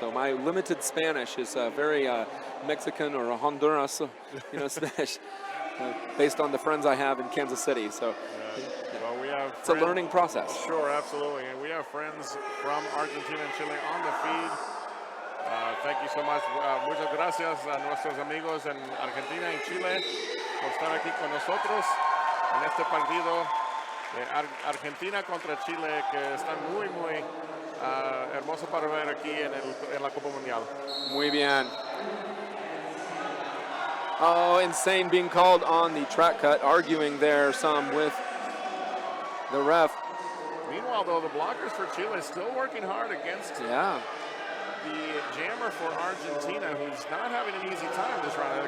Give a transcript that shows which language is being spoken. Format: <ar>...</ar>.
<en>So my limited Spanish is very Mexican or Honduras, Spanish, based on the friends I have in Kansas City. So well, we have it's a learning process. Sure, absolutely. And we have friends from Argentina and Chile on the feed. Thank you so much.</en> <es>Muchas gracias a nuestros amigos en Argentina y Chile por estar aquí con nosotros en este partido. Argentina contra Chile, que están muy hermoso para ver aquí en la Copa Mundial. Muy bien.</es> <en>Oh, insane being called on the track cut, arguing there some with the ref. Meanwhile, though, the blockers for Chile still working hard against Yeah. the jammer for Argentina, who's not having an easy time this round.</en>